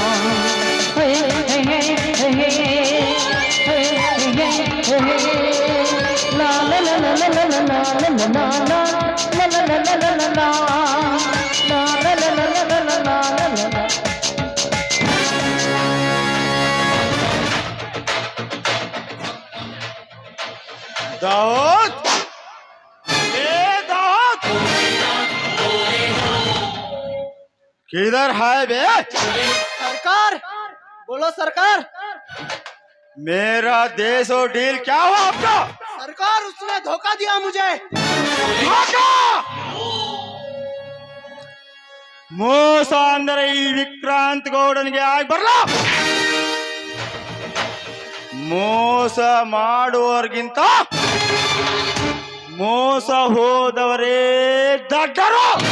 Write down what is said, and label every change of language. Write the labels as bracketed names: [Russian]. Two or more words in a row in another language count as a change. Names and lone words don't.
[Hindi] ಲಾ ಲಾ ಲಾ ಲಾ ಲಾ ಲಾ ಲಾ ಲಾ ಲಾ ಲಾ ಲಾ दाऊद, ए दाऊद, किधर है बे? सरकार, बोलो सरकार। मेरा देश और डील क्या हुआ आपका? सरकार, उसने धोखा दिया मुझे। धोखा? [Kannada] ಮೋಸ ಅಂದರೆ ಈ ವಿಕ್ರಾಂತ್ ಗೌಡನಿಗೆ ಆಗಿ ಬರಲ್ಲ. ಮೋಸ ಮಾಡುವವರಿಗಿಂತ ಮೋಸ ಹೋದವರೇ ದಡ್ಡರು.